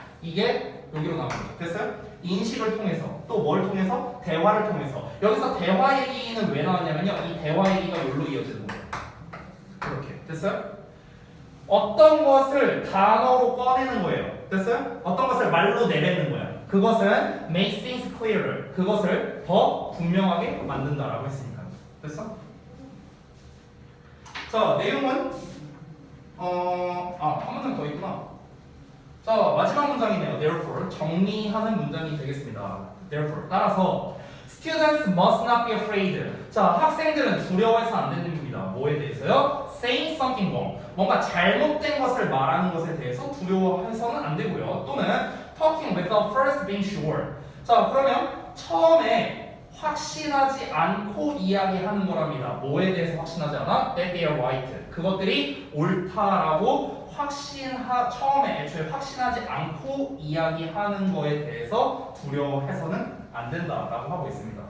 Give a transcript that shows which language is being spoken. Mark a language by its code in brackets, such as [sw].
[ko] 이게 여기로 나옵니다. 됐어요? 인식을 통해서 또 뭘 통해서? 대화를 통해서. 여기서 대화 얘기는 왜 나왔냐면요. 이 대화 얘기가 여기로 이어지는 거예요. 이렇게. 됐어요? 어떤 것을 단어로 꺼내는 거예요. 됐어요? 어떤 것을 말로 내뱉는 거야. [en] 그것은 make things clearer. [ko] 그것을 더 분명하게 만든다라고 했으니까. 됐어? 자, 내용은 한 문장 더 있구나. 자, 마지막 문장이네요. Therefore, 정리하는 문장이 되겠습니다. [en] Therefore, [ko] 따라서 [en] Students must not be afraid. [ko] 자, 학생들은 두려워해서 안 되는 겁니다. 뭐에 대해서요? [en] Saying something wrong. [ko] 뭔가 잘못된 것을 말하는 것에 대해서 두려워해서는 안 되고요. 또는 [en] talking without first being sure. [ko] 자, 그러면 처음에 확신하지 않고 이야기하는 거랍니다. 뭐에 대해서 확신하지 않아? [en] That they are right. [ko] 그것들이 옳다라고 처음에 애초에 확신하지 않고 이야기하는 거에 대해서 두려워해서는 안 된다라고 하고 있습니다.